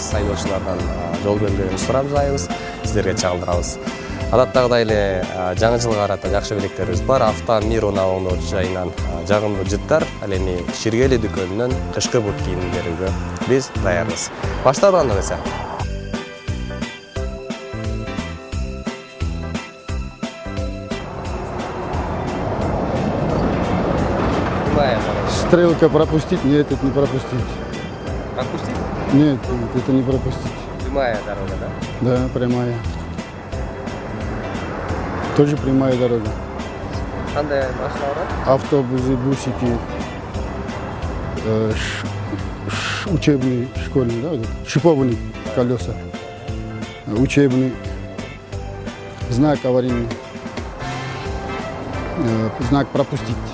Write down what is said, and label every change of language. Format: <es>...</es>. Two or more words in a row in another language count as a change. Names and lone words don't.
<ky>Айдоочулардан жол белгилерин сурабыз, сиздерге чагылдырабыз. Адаттагыдай эле жаңы жылга карата жакшы белектерибиз бар. Авто Мир унаанын жайынан жагымдуу жыттар, ал эми Ширгели дүкөнүнөн кышкы бут кийим берүүгө биз даярбыз. Баштайлы анда эмесе.</ky> <ru>Стрелка пропустить? Нет, это не пропустить. Пропустить? Нет, это не пропустить. Прямая дорога, да? Да, прямая. Тоже прямая дорога.</ru> <ky>Кандай машиналар?</ky> <ru>Автобусы, бусики, учебный, школьный, да, шипованный колеса, учебный, знак аварийный, знак пропустить.</ru>